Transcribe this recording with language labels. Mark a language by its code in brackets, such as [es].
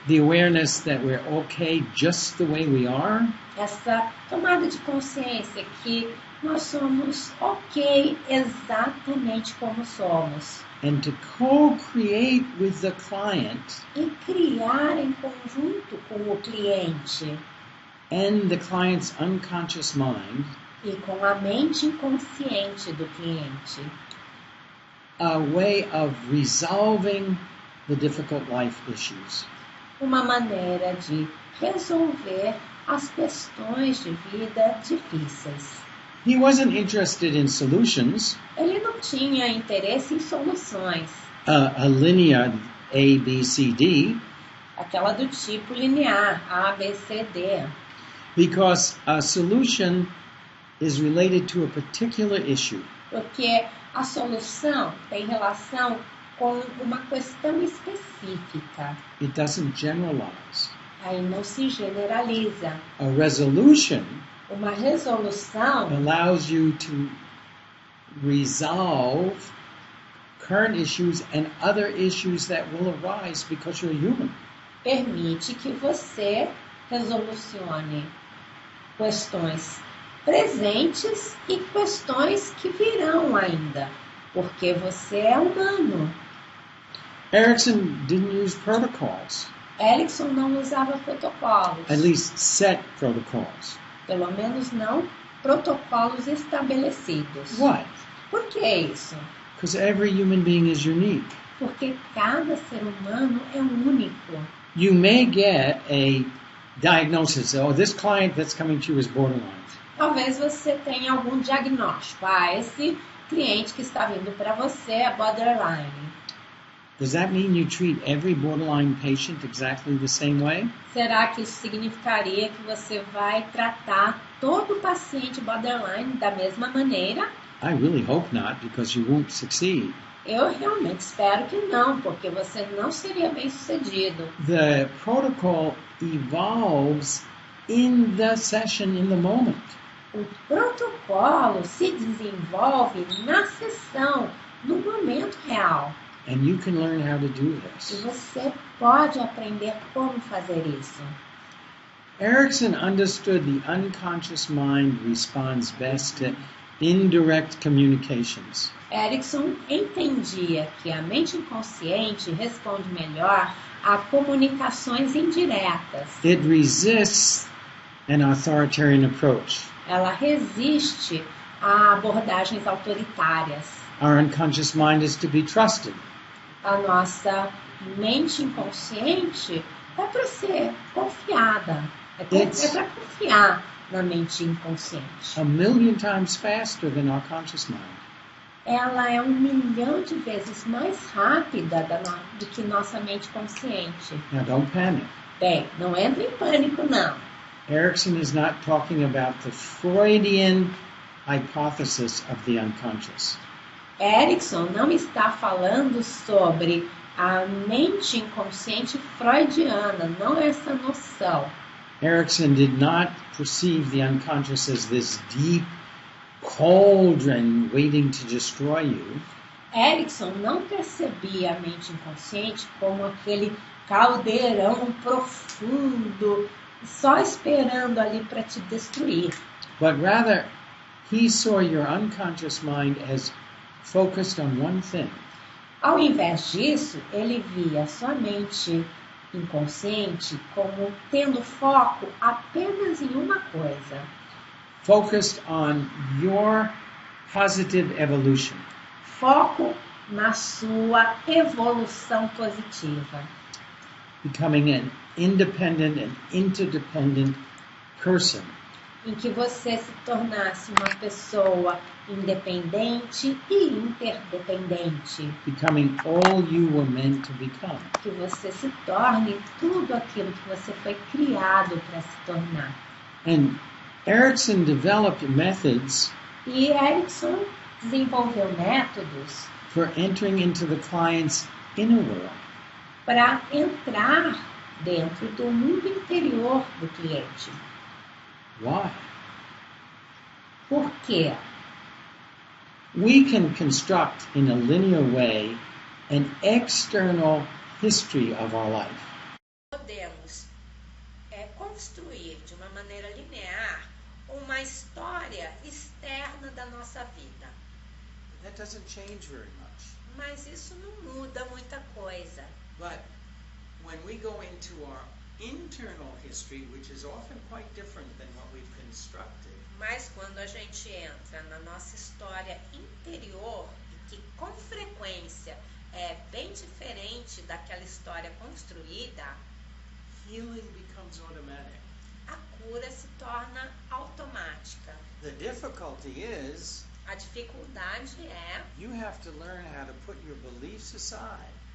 [en] the awareness that we're okay just the way we are, [pt] essa tomada de consciência que nós somos ok exatamente como somos. [en] and to co-create with the client [pt] E criar em conjunto com o cliente [en] and the client's unconscious mind [pt] e com a mente inconsciente do cliente. [en] A way of resolving the difficult life issues. [pt] Uma maneira de resolver as questões de vida difíceis. [en] He wasn't interested in solutions, [pt] Ele não tinha interesse em soluções, [en] a linear A, B, C, D, [pt] aquela do tipo linear, A, B, C, D, [en] because a solution is related to a particular issue. [pt] porque a solução tem relação com uma questão específica. [en] It doesn't generalize. [pt] Aí não se generaliza. [en] A resolution [pt] Uma resolução [en] allows you to resolve current issues and other issues that will arise because you're human. [pt] permite que você resolucione questões presentes e questões que virão ainda, porque você é humano. [en] Erickson didn't use protocols, [pt] Erickson não usava protocolos, [en] at least set protocols. [pt] pelo menos não protocolos estabelecidos. [en] Why? [pt] Por que isso? [en] Because every human being is unique. [pt] Porque cada ser humano é único. [en] You may get a diagnosis, oh, this client that's coming to you is borderline. [pt] Talvez você tenha algum diagnóstico. Esse cliente que está vindo para você é borderline. [en] Does that mean you treat every borderline patient exactly the same way? [pt] Será que isso significaria que você vai tratar todo paciente borderline da mesma maneira? [en] I really hope not, because you won't succeed. [pt] Eu realmente espero que não, porque você não seria bem sucedido. [en] The protocol evolves in the session, in the moment. [pt] O protocolo se desenvolve na sessão, no momento real. [en] And you can learn how to do [pt] E [en] this. [pt] você pode aprender como fazer isso. [en] Erickson understood the unconscious mind responds best to indirect communications. [pt] Erickson entendia que a mente inconsciente responde melhor a comunicações indiretas. [en] It resists an authoritarian approach. [pt] Ela resiste a abordagens autoritárias. [en] Our unconscious mind is to be trusted. [pt] A nossa mente inconsciente é para ser confiada. É para confiar na mente inconsciente. [en] A million times faster than our conscious mind. [pt] Ela é 1.000.000 de vezes mais rápida do que nossa mente consciente. [en] Now don't panic. [pt] Bem, não entre em pânico, não. [en] Erickson is not talking about the Freudian hypothesis of the unconscious. [pt] Erickson não está falando sobre a mente inconsciente freudiana, não essa noção. [en] Erickson did not perceive the unconscious as this deep cauldron waiting to destroy you. [pt] Erickson não percebia a mente inconsciente como aquele caldeirão profundo, só esperando ali para te destruir. [en] But rather, he saw your unconscious mind as focused on one thing. [pt] Ao invés disso, ele via sua mente inconsciente como tendo foco apenas em uma coisa. [en] Focused on your positive evolution. [pt] Foco na sua evolução positiva. [en] Becoming an independent and interdependent person. [pt] Em que você se tornasse uma pessoa independente e interdependente. [en] Becoming all you were meant to become. [pt] Que você se torne tudo aquilo que você foi criado para se tornar. [en] And Erickson developed methods [pt] E Erickson desenvolveu métodos [en] for entering into the client's inner world. [pt] para entrar dentro do mundo interior do cliente. [en] Why? [pt] Por quê? [en] We can construct in a linear way an external history of our life. [pt] Podemos construir de uma maneira linear uma história externa da nossa vida. [en] That doesn't change very much. [pt] Mas isso não muda muita coisa. [en] But when we go into our internal history, which is often quite different than what we've constructed, [pt] Mas quando a gente entra na nossa história interior, que com frequência é bem diferente daquela história construída, [en] healing becomes automatic. [pt] a cura se torna automática. [en] The difficulty is [pt] A dificuldade é [en] you have to learn how to put your beliefs aside